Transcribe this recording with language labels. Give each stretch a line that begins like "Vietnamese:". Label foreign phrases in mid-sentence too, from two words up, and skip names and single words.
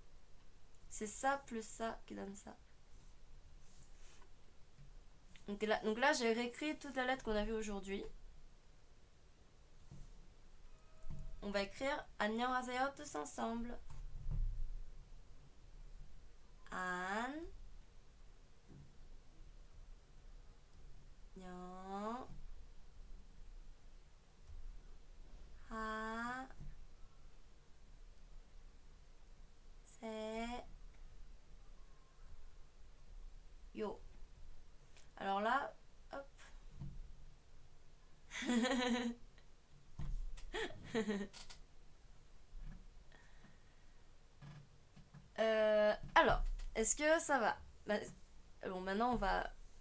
French: C'est ça plus ça qui donne ça. Donc là j'ai réécrit toute la lettre qu'on a vue aujourd'hui. On va écrire 안녕하세요 tous ensemble.
Korean: An. 녕. 하. 세. 요.
French: Alors là, hop. Alors, est-ce que ça va? Bon, maintenant on va.